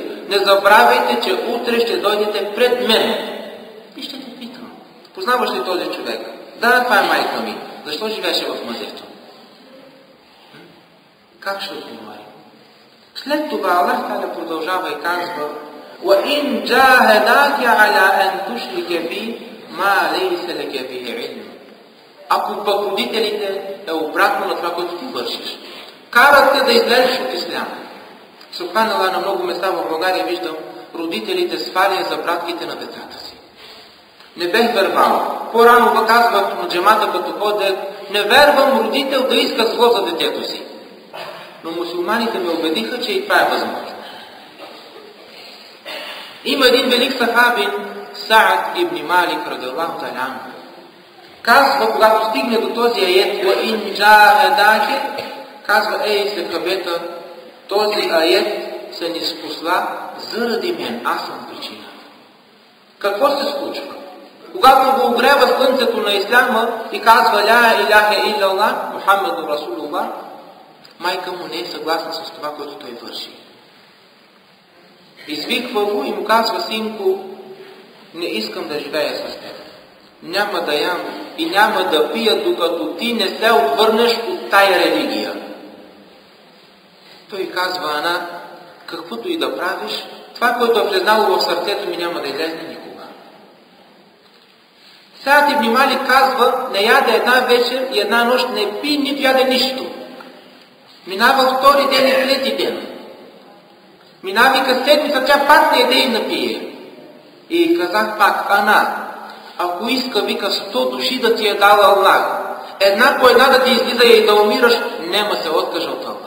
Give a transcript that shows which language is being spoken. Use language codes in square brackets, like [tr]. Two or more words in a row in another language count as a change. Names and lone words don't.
[bg] Не забравяйте, че утре ще дойдете пред мен. И ще те питам: познаваш ли този човек? Да, това е майка ми. Защо живеше в мазето? Как ще отговори? След това Аллах Та'аля продължава и казва: [ar] وَإِنْ جَاهَدَاكَ عَلَىٰ أَنْ تُشْرِكَ بِي مَا لَيْسَ لَكَ بِهِ عِلْمٌ. [bg] Ако пък родителите е обратно на това, което ти вършиш, карат те да излезеш от ислям. Субханаллах, на много места в България виждам родителите свалят за братките на децата си. Не бех вярвал. По-рано казвах на джамата, като ходех: не вярвам родител да иска зло за детето си. Но мусулманите ме убедиха, че и това е възможно. Има един велик сахабин, Саад ибн Малик [ar] رضي الله تعالى عنه. [bg] Казва, когато стигне до този аят: [ar] وَإِنْ جَاهَدَاكَ, [bg] казва: ей, сахабета, този аят се ни спусла заради мен, аз съм причина. Какво се случва? Когато го огрева слънцето на исляма и казва: [ar] لا إله إلا الله محمد رسول الله, [bg] майка му не е съгласна с това, което той върши. Извиква го и му казва: синко, не искам да живея с теб. Няма да ям и няма да пия, докато ти не се отвърнеш от тая религия. Той казва: Ана, каквото и да правиш, това, което е влезнало в сърцето ми, няма да излезне никога. Саад ибн Малик казва: не яде една вечер и една нощ, не пи, нито яде нищо. Минава втори ден и трети ден. Минава и седмица, тя пак не яде и напие. И казах пак: Ана, ако иска, вика, 100 души да ти е дал Аллах, една по една да ти излиза и да умираш, нема се откажа от Аллах.